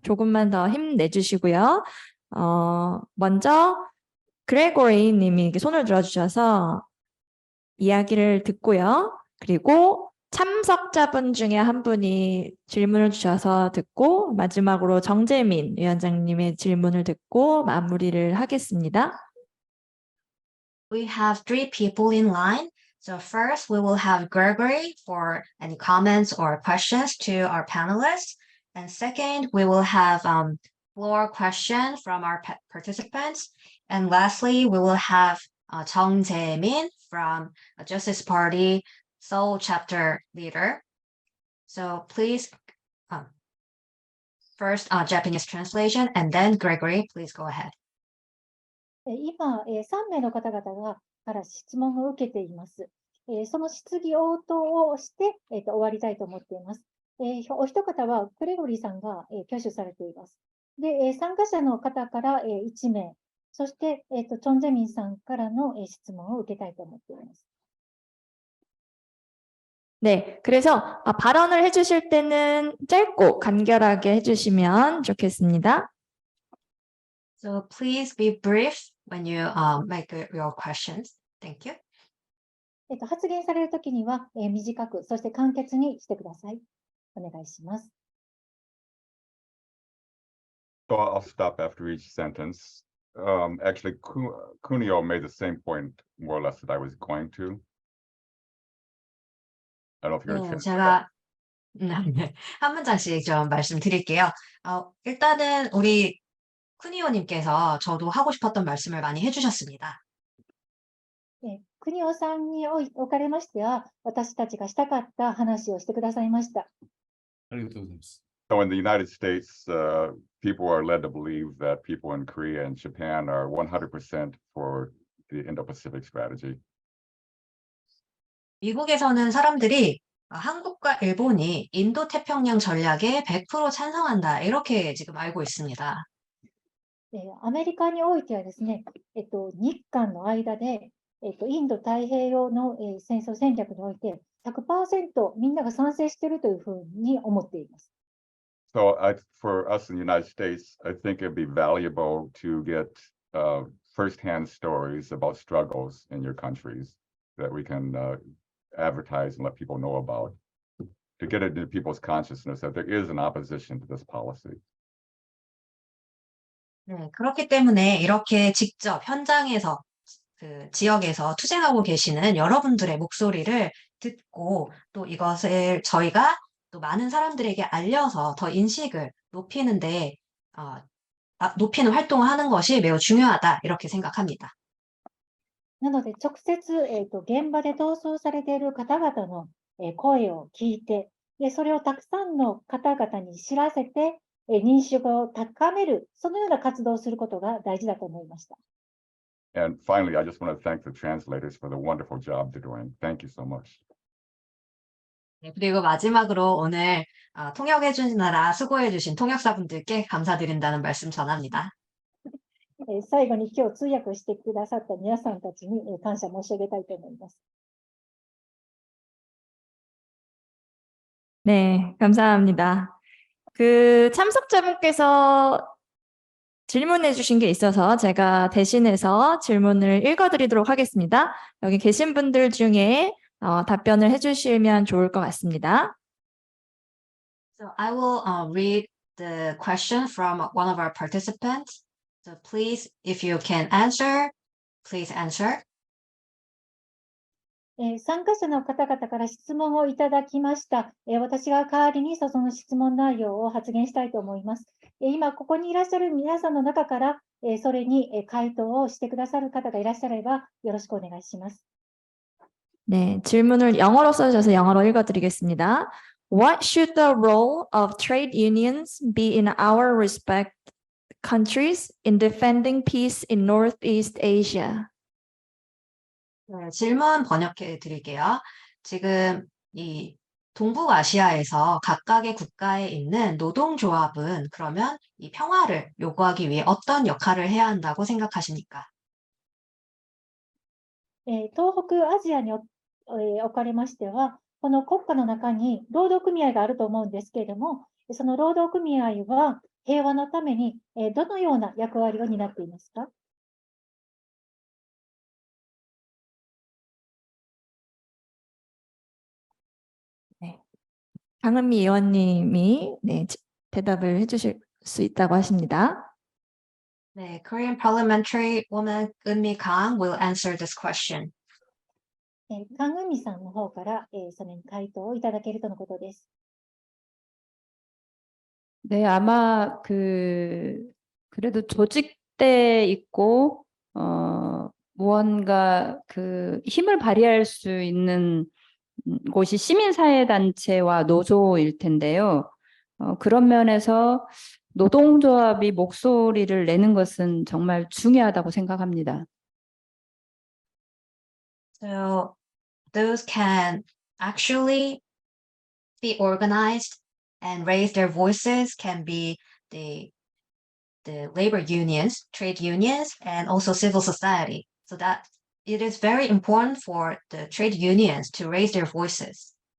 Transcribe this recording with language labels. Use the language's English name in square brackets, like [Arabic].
[Korean] 조금만 더 힘내주시고요. 먼저 그레고리 님이 이렇게 손을 들어주셔서 이야기를 듣고요. 그리고 참석자분 중에 한 분이 질문을 주셔서 듣고 마지막으로 정재민 위원장님의 질문을 듣고 마무리를 하겠습니다. [English] We have 3 people in line. So first, we will have Gregory for any comments or questions to our panelists. And second, we will have floor question from our participants. And lastly, we will have Jung Jae-min from Justice Party Seoul chapter leader. So please, first Japanese translation, and then Gregory, please go ahead. [Japanese] 今、3名の方々から質問を受けています。その質疑応答をして、終わりたいと思っています。お一方はグレゴリーさんが、挙手されています。で、参加者の方から、1名、そして、チョン・ジェミンさんからの、質問を受けたいと思っています。 [Korean] 네, 그래서 발언을 해주실 때는 짧고 간결하게 해주시면 좋겠습니다. [English] So please be brief when you make your questions. Thank you. [Japanese] 発言されるときには、短く、そして簡潔にしてください。お願いします。 [English] So I'll stop after each sentence. Actually, Kunio made the same point more or less that I was going to. I don't know if you're a chance. [Korean] 제가 한 문장씩 좀 말씀드릴게요. 일단은 우리 쿠니오님께서 저도 하고 싶었던 말씀을 많이 해주셨습니다. [Japanese] 国尾さんにおかれましては、私たちがしたかった話をしてくださいました。ありがとうございます。 [English] So in the United States, people are led to believe that people in Korea and Japan are 100% for the Indo-Pacific strategy. [Korean] 미국에서는 사람들이 한국과 일본이 인도 태평양 전략에 100% 찬성한다 이렇게 지금 알고 있습니다. [Japanese] アメリカにおいてはですね、日韓の間で、インド太平洋の、戦争戦略において 100% みんなが賛成しているというふうに思っています。 [English] So for us in the United States, I think it'd be valuable to get firsthand stories about struggles in your countries that we can advertise and let people know about, to get it into people's consciousness that there is an opposition to this policy. [Korean] 네, 그렇기 때문에 이렇게 직접 현장에서 그 지역에서 투쟁하고 계시는 여러분들의 목소리를 듣고 또 이것을 저희가 또 많은 사람들에게 알려서 더 인식을 높이는데 높이는 활동을 하는 것이 매우 중요하다 이렇게 생각합니다. [Japanese] なので直接、現場で逃走されている方々の、声を聞いて、でそれをたくさんの方々に知らせて、認識を高める、そのような活動をすることが大事だと思いました。 [English] And finally, I just want to thank the translators for the wonderful job they're doing. Thank you so much. [Korean] 네, 그리고 마지막으로 오늘 통역해 주시느라 수고해 주신 통역사분들께 감사드린다는 말씀 전합니다. [Japanese] 最後に今日通訳してくださった皆さんたちに感謝申し上げたいと思います。 [Korean] 네, 감사합니다. 그 참석자분께서 질문해 주신 게 있어서 제가 대신해서 질문을 읽어드리도록 하겠습니다. 여기 계신 분들 중에 답변을 해주시면 좋을 것 같습니다. [English] So I will read the question from one of our participants. So please, if you can answer, please answer. [Japanese] 参加者の方々から質問をいただきました。私が代わりにその質問内容を発言したいと思います。今ここにいらっしゃる皆さんの中から、それに回答をしてくださる方がいらっしゃればよろしくお願いします。 [Korean] 네, 질문을 영어로 써주셔서 영어로 읽어드리겠습니다. [English] What should the role of trade unions be in our respective countries in defending peace in Northeast Asia? [Korean] 네, 질문 번역해 드릴게요. 지금 이 동북아시아에서 각각의 국가에 있는 노동조합은 그러면 이 평화를 요구하기 위해 어떤 역할을 해야 한다고 생각하십니까? [Japanese] 東北アジアにおかれましては、この国家の中に労働組合があると思うんですけれども、その労働組合は平和のためにどのような役割を担っていますか？ [Korean] 강은미 의원님이 대답을 해주실 수 있다고 하십니다. [English] 네, Korean Parliamentary Woman Eunmi Kang will answer this question. [Japanese] カン・ウンミさんの方から、それに回答をいただけるとのことです。 [Korean] 네, 아마 그래도 조직돼 있고 무언가 힘을 발휘할 수 있는 곳이 시민사회단체와 노조일 텐데요. 그런 면에서 노동조합이 목소리를 내는 것은 정말 중요하다고 생각합니다. [English] So those can actually be organized and raise their voices can be the labor unions, trade unions, and also civil society. So that it is very important for the trade unions to raise their voices.